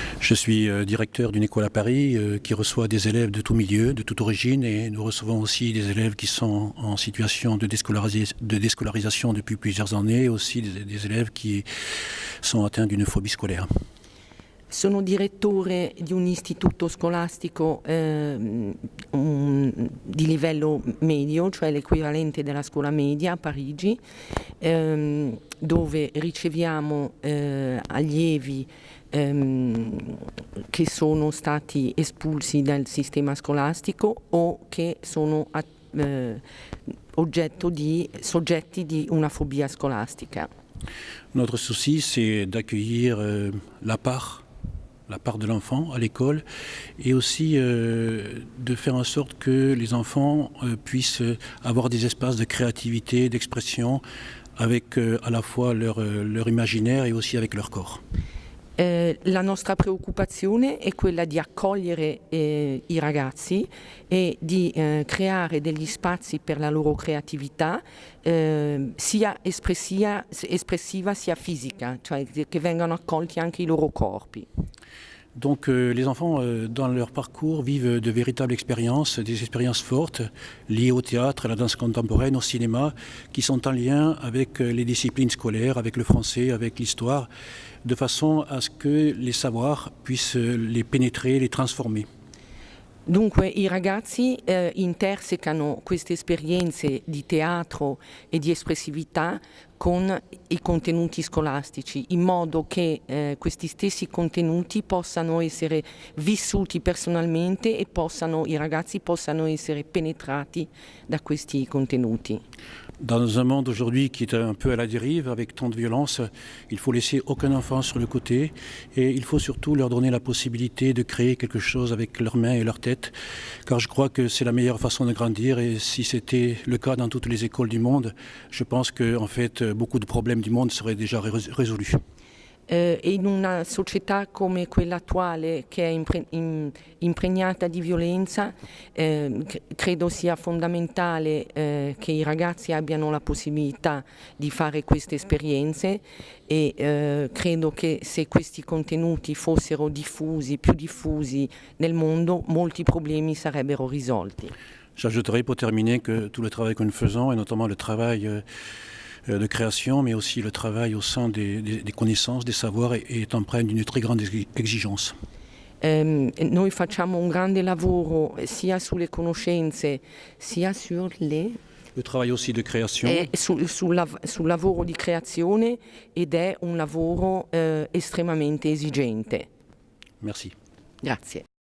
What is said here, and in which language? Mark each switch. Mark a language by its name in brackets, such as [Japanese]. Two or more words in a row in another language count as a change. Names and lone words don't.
[French] Je suis directeur d'une école à Paris qui reçoit des élèves de tout milieu, de toute origine, et nous recevons aussi des élèves qui sont en situation de déscolarisation depuis plusieurs années, et aussi des élèves qui sont atteints d'une phobie scolaire. [Italian] Sono direttore di un istituto scolastico di livello medio, cioè l'equivalente della scuola media a Parigi, dove riceviamo allievi che sono stati espulsi dal sistema scolastico o che sono soggetti di una fobia scolastica. [French] Notre souci, c'est d'accueillir la part de l'enfant à l'école et aussi de faire en sorte que les enfants puissent avoir des espaces de créativité, d'expression avec à la fois leur imaginaire et aussi avec leur corps. [Italian] La nostra preoccupazione è quella di accogliere i ragazzi e di creare degli spazi per la loro creatività sia espressiva sia fisica, cioè che vengano accolti anche i loro corpi. [French] Donc les enfants, dans leur parcours, vivent de véritables expériences, des expériences fortes liées au théâtre, à la danse contemporaine, au cinéma, qui sont en lien avec les disciplines scolaires, avec le français, avec l'histoire, de façon à ce que les savoirs puissent les pénétrer, les transformer. [Italian] Dunque i ragazzi intersecano queste esperienze di teatro e di espressività con i contenuti scolastici, in modo che questi stessi contenuti possano essere vissuti personalmente e i ragazzi possano essere penetrati da questi contenuti. [French] Dans un monde aujourd'hui qui est un peu à la dérive, avec tant de violence, il faut laisser aucun enfant sur le côté et il faut surtout leur donner la possibilité de créer quelque chose avec leurs mains et leur tête, car je crois que c'est la meilleure façon de grandir et si c'était le cas dans toutes les écoles du monde, je pense que en fait, beaucoup de problèmes du monde seraient déjà résolus. [Italian] In una società come quella attuale, che è impregnata di violenza, credo sia fondamentale che i ragazzi abbiano la possibilità di fare queste esperienze e credo che se questi contenuti fossero più diffusi nel mondo, molti problemi sarebbero risolti. [French] J'ajouterai pour terminer que tout le travail que nous faisons, et notamment le travail de création, mais aussi le travail au sein des connaissances, des savoirs, est empreint d'une très grande exigence. [Italian] Noi facciamo un grande lavoro sia sulle conoscenze, sia [French] Le travail aussi de création. [Italian] sul lavoro di creazione ed è un lavoro estremamente esigente. [French] Merci. [Italian] Grazie.